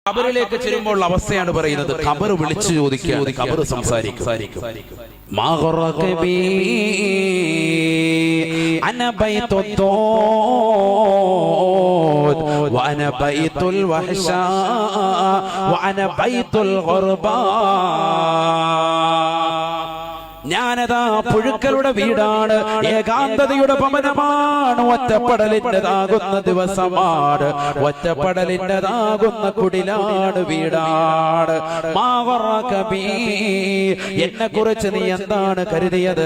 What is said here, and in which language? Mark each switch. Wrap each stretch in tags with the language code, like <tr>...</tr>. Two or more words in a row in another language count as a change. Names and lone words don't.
<ml>ഖബറിലേക്ക് ചെല്ലുമ്പോൾ അവസ്ഥയാണ് പറയുന്നത്. ഖബർ വിളിച്ചു ചോദിക്കുക, ഖബർ സംസാരിക്കും.</ml> <ar>أنا بيت الطود وأنا بيت الوحشاء وأنا بيت الغرباء.</ar> <ml>ഞാനതാ പുഴുക്കളുടെ വീടാണ്, ഏകാന്തതയുടെ ഭവനമാണ്, ഒറ്റപ്പെടലിൻ്റെതാകുന്ന ദിവസമാണ്, ഒറ്റപ്പെടലിൻ്റെതാകുന്ന കുടിലാണ്, വീടാണ്. എന്നെ കുറിച്ച് നീ എന്താണ് കരുതിയത്?</ml>